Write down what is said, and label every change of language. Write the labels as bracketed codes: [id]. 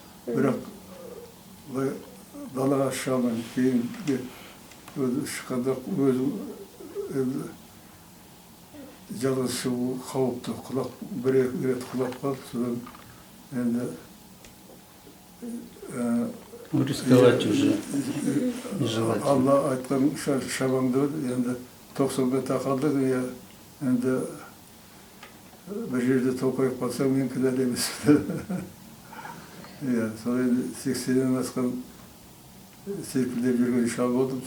[kk] Бірақ далаға шыға алмаймын. Кейін шыққанда өзім жалғыз шығу қауіпті. Бір-екі рет құлап қалып, содан енді [ru] Рисковать уже нежелательно. [kk] Алла айтқан шабаңды енді 90-ға тақалдық, енді бір жерде тоқайып қалсам, мен кінәлі емеспін. Сол енді 80-нен асқан серпілдеп жүрген шал болдым.